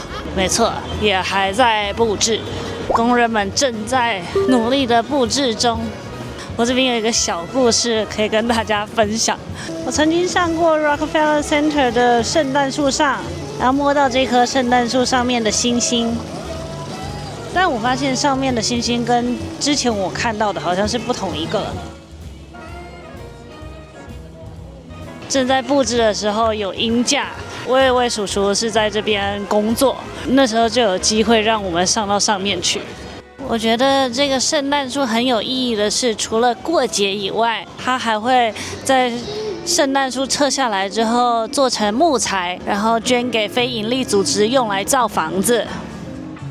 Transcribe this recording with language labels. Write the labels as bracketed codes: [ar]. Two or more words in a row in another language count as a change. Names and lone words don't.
[zh] 沒錯，也還在布置，工人們正在努力的布置中。我這邊有一個小故事可以跟大家分享。我曾經上過 Rockefeller Center 的聖誕樹上，然後摸到這棵聖誕樹上面的星星，但我發現上面的星星跟之前我看到的好像是不同一個。正在布置的時候有鷹架，我有位叔叔是在這邊工作，那時候就有機會讓我們上到上面去。我覺得這個聖誕樹很有意義的是，除了過節以外，它還會在聖誕樹撤下來之後做成木材，然後捐給非營利組織用來造房子。